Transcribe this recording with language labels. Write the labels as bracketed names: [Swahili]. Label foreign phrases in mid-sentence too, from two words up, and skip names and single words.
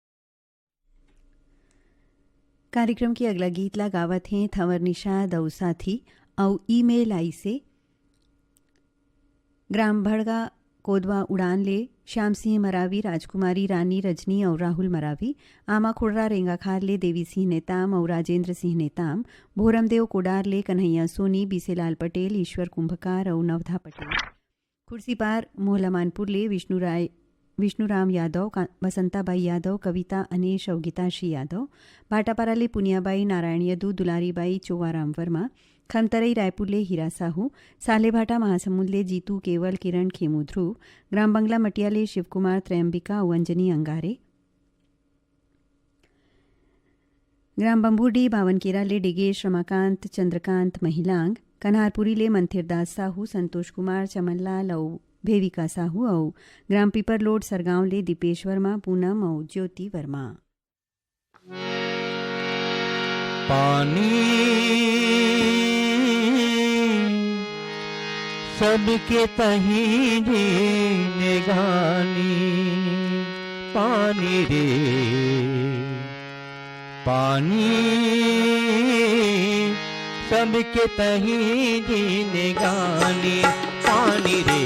[Chhattisgarhi] कार्यक्रम की अगला गीत ला गावत हैं थंवर निषाद और साथी और ईमेल आई से ग्राम भड़गा कोदवा उड़ान ले श्याम सिंह मरावी, राजकुमारी रानी रजनी और राहुल मरावी, आमा खुड़रा रेंगाखार ले देवी सिंह नेताम और राजेंद्र सिंह नेताम, भोरमदेव कोडार ले कन्हैया सोनी, बीसेलाल पटेल, ईश्वर कुंभकार और नवधा पटेल, खुर्सीपार मोहलमानपुर ले विष्णुराम यादव, बसंताबाई यादव, कविता अनेश और गीताश्री यादव, भाटापारा ले पुनियाबाई, नारायण यदू, दुलारीबाई, चोवाराम वर्मा, खमतरई रायपुर ले हीरा साहू, सालेभाटा महासमुंद ले जीतू केवल, किरण खेमू ध्रुव, ग्राम बंगला मटिया ले शिवकुमार त्रयंबिका और अंजनी अंगारे, ग्राम बंबूडी बावनकेरा ले डिगेश रमाकांत चंद्रकांत महिलांग, कन्हारपुरी ले मंथिरदास साहू, संतोष कुमार चमनलाल और भेविका साहू और ग्राम पीपरलोड सरगांव ले दीपेश वर्मा, पूनम और ज्योति वर्मा। पानी सबके तही जीने गानी, पानी रे पानी सबके तही जीने गानी, पानी रे